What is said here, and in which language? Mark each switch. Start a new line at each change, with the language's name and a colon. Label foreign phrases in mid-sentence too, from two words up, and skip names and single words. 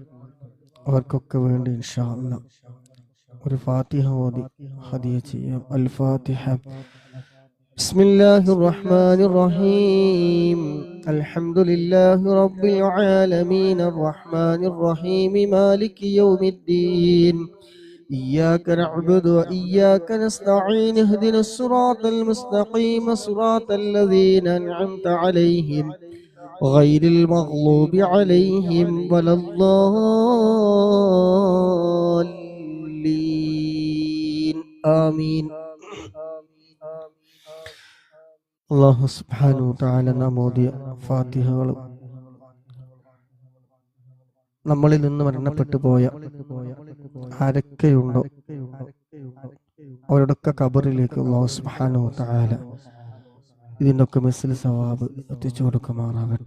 Malayalam: അവർക്കൊക്കെ വേണ്ടി
Arabic: إن شاء الله
Malayalam: ഒരു ഫാത്തിഹ ഓതി ഹദിയ ചെയ്യാം.
Arabic: الفاتحة. بسم الله الرحمن الرحيم. الحمد لله رب العالمين الرحمن الرحيم مالك يوم الدين, إياك نعبد وإياك نستعين اهدنا الصراط المستقيم صراط الذين أنعمت عليهم غير المغضوب عليهم ولا الضالين آمين. الله سبحانه وتعالى
Malayalam: നാം ഓതിയ ഫാത്തിഹകൾ നമ്മളിൽ നിന്ന് മരണപ്പെട്ടു പോയ ആരൊക്കെയുണ്ടോ അവരുടെയൊക്കെ ഖബറിലേക്ക് അല്ലാഹു സുബ്ഹാനഹു വ തആല ഇതിൻ്റെ ഒക്കെ
Arabic: مثل ثواب
Malayalam: എത്തിച്ചു കൊടുക്കുമാറാകട്ടെ.